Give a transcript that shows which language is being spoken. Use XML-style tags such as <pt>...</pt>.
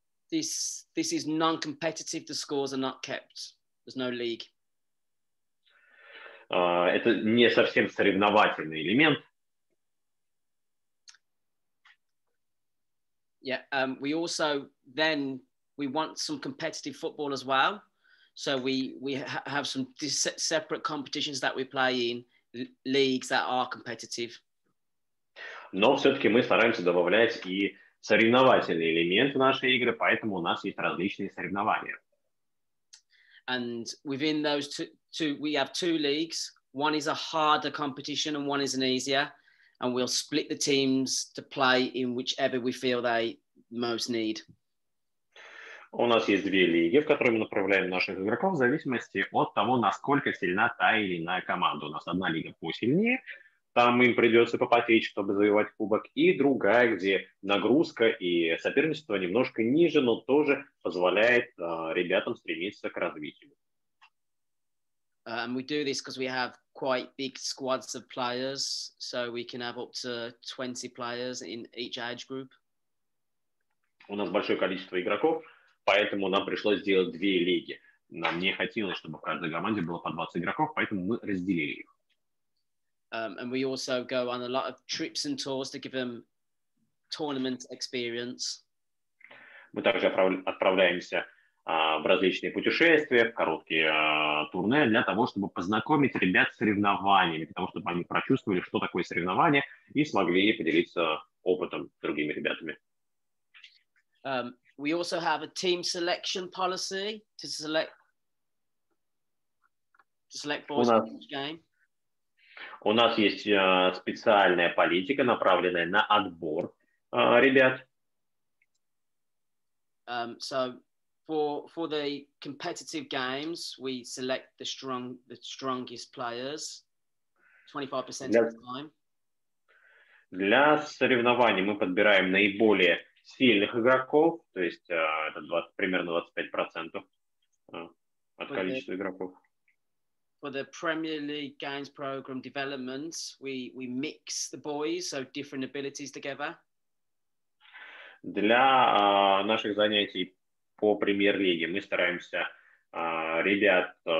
<en>This is non-competitive. The scores are not kept. There's no league.</en> <ru>Это не совсем соревновательный элемент.</ru> <en>Yeah, we also we want some competitive football as well. So we have some separate competitions that we play in, leagues that are competitive.</en> <ru>Но все-таки мы стараемся добавлять и соревновательный элемент в наши игры, поэтому у нас есть различные соревнования.</ru> <en>And within those two, we have 2 leagues. One is a harder competition and one is an easier. And we'll split the teams to play in whichever we feel they most need.</en> <ru>У нас есть 2 лиги, в которые мы направляем наших игроков в зависимости от того, насколько сильна та или иная команда. У нас одна лига посильнее, там им придется попотеть, чтобы завоевать кубок, и другая, где нагрузка и соперничество немножко ниже, но тоже позволяет ребятам стремиться к развитию.</ru> <en>And we do this because we have quite big squads of players, so we can have up to 20 players in each age group.</en> <ru>У нас большое количество игроков, поэтому нам пришлось сделать 2 лиги. Нам не хотелось, чтобы в каждой команде было по 20 игроков, поэтому мы разделили их.</ru> <en>And we also go on a lot of trips and tours to give them tournament experience.</en> <ru>Мы также отправляемся в различные путешествия, в короткие турне для того, чтобы познакомить ребят с соревнованиями, для того, чтобы они прочувствовали, что такое соревнование, и смогли поделиться опытом с другими ребятами.</ru> <en>We also have a team selection policy to select boys for each game.</en> <ru>У нас есть специальная политика, направленная на отбор ребят.</ru> <en>So for the competitive games, we select the strongest players 25% of the time.</en> <ru>Для соревнований мы подбираем наиболее сильных игроков, то есть это примерно 25% от количества игроков.</ru> <en>For the Premier League games program development, we mix the boys, so different abilities together.</en> <ru>Для наших занятий по премьер-лиге мы стараемся ребят</ru>